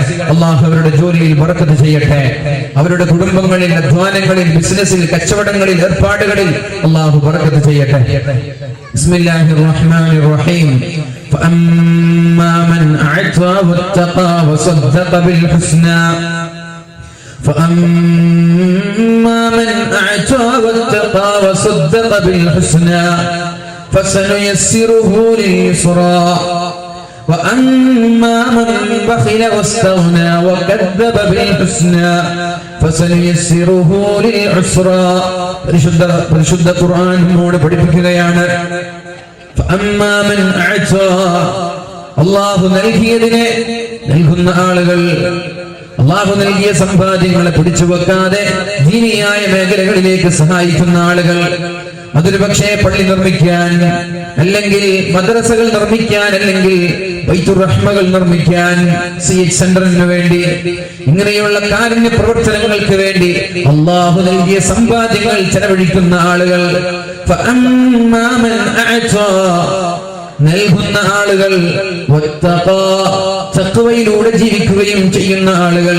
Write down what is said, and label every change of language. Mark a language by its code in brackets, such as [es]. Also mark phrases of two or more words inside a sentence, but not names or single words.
[ml] അല്ലാഹു അവരുടെ ജോലിയിൽ ബറക്കത്ത് ചെയ്യട്ടെ. അവരുടെ കുടുംബങ്ങളിൽ, അധ്വാനങ്ങളിൽ, ബിസിനസ്സിൽ, കച്ചവടങ്ങളിൽ, ഏർപ്പാടുകളിൽ അല്ലാഹു ബറക്കത്ത് ചെയ്യട്ടെ. [ar] بسم الله الرحمن الرحيم. فأما من أعطى واتقى وصدق بالحسنى فأما من أعطى واتقى وصدق بالحسنى فسنيسره لليسرى وأما من بخل واستغنى وكذب بالحسنى فسنيسره للعسرى. [ml] പരിശുദ്ധ ഖുർആൻ നമ്മോട് പഠിപ്പിക്കുകയാണ്. [ar] فأما من أعطى, [ml] അല്ലാഹു നൽകിയതിനെ നൽകുന്ന ആളുകൾ, അല്ലാഹു നൽകിയ സമ്പാദ്യങ്ങളെ പിടിച്ചു വെക്കാതെ ദീനിയായ മേഖലകളിലേക്ക് സഹായിക്കുന്ന ആളുകൾ, അതൊരു പക്ഷേ പള്ളി നിർമ്മിക്കാൻ, അല്ലെങ്കിൽ മദ്രസകൾ നിർമ്മിക്കാൻ, അല്ലെങ്കിൽ ബൈത്തുർ റഹ്മകൾ നിർമ്മിക്കാൻ, CH സെന്ററിന് വേണ്ടി, ഇങ്ങനെയുള്ള കാരുണ്യ പ്രവർത്തനങ്ങൾക്ക് വേണ്ടി അല്ലാഹു നൽകിയ സമ്പാദ്യങ്ങൾ ചെലവഴിക്കുന്ന ആളുകൾ, നൽകുന്ന ആളുകൾ, തഖ്വയിലൂടെ ജീവിക്കുകയും ചെയ്യുന്ന ആളുകൾ.